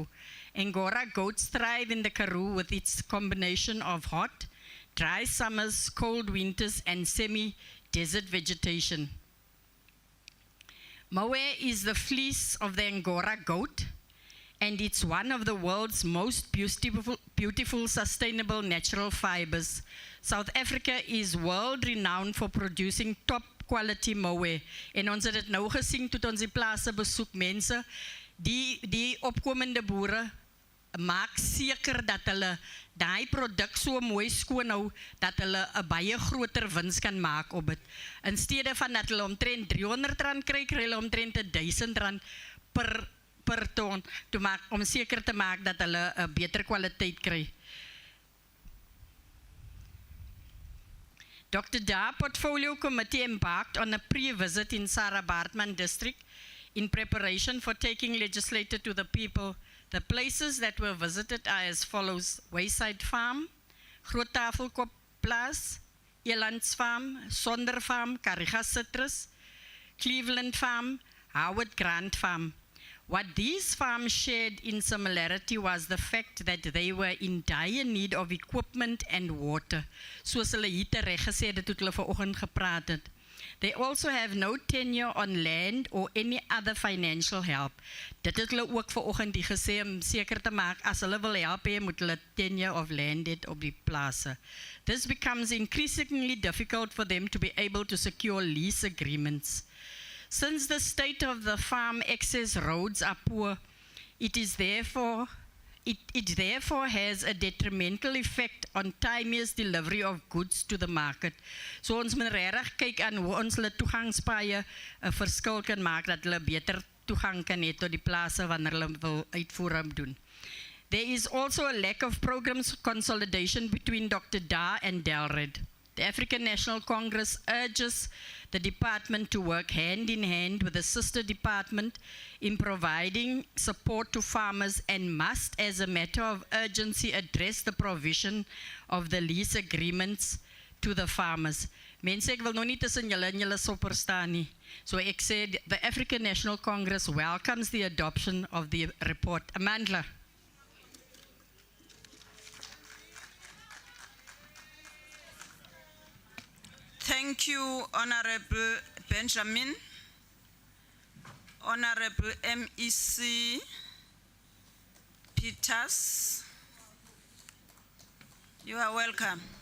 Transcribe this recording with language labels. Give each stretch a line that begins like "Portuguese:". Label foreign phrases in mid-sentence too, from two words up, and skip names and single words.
English: Angora goats thrive in the Karoo with its combination of hot, dry summers, cold winters, and semi-desert vegetation. Mohair is the fleece of the Angora goat, and it's one of the world's most beautiful sustainable natural fibers. South Africa is world-renowned for producing top-quality mohair.
Afrikaans: En ons het dit nou gesien toe ons die plase besoek, mense, die opkomende boere maak seker dat hulle daai produk so mooi skoon hou, dat hulle 'n baie groter wins kan maak op dit. In steede van dat hulle omtrent R300 kry, kry hulle omtrent R1000 per ton, om seker te maak dat hulle 'n beter kwaliteit kry.
English: Dr. Da Portfolio Committee embarked on a pre-visit in Sarah Baartman district in preparation for taking Legislature to the people. The places that were visited are as follows: Wayside Farm, Groot Tafelkop Plaas, Elands Farm, Sonder Farm, Kariga Citrus, Cleveland Farm, Howard Grant Farm. What these farms shared in similarity was the fact that they were in dire need of equipment and water.
Afrikaans: Soos hulle hier terecht gesê het toe hulle vanoggend gepraat het.
English: They also have no tenure on land or any other financial help.
Afrikaans: Dit het hulle ook vanoggend die gesê om seker te maak as hulle wil help, moet hulle tenure of land het op die plase.
English: This becomes increasingly difficult for them to be able to secure lease agreements. Since the state of the farm access roads are poor, It therefore has a detrimental effect on timeliest delivery of goods to the market.
Afrikaans: So ons moet regtig kyk aan hoe ons hulle toegangspaaie 'n verskil kan maak dat hulle beter toegang kan hê tot die plase wanneer hulle wil uitvoering doen.
English: There is also a lack of programs consolidation between Dr. Da and Delred. The African National Congress urges the department to work hand in hand with the sister department in providing support to farmers and must, as a matter of urgency, address the provision of the lease agreements to the farmers.
Afrikaans: Mense, ek wil nou nie tussen julle en julle sopper staan nie. So ek sê
English: the African National Congress welcomes the adoption of the report. Amandla. Thank you, Honorable Benjamin. Honorable MEC Peters, you are welcome.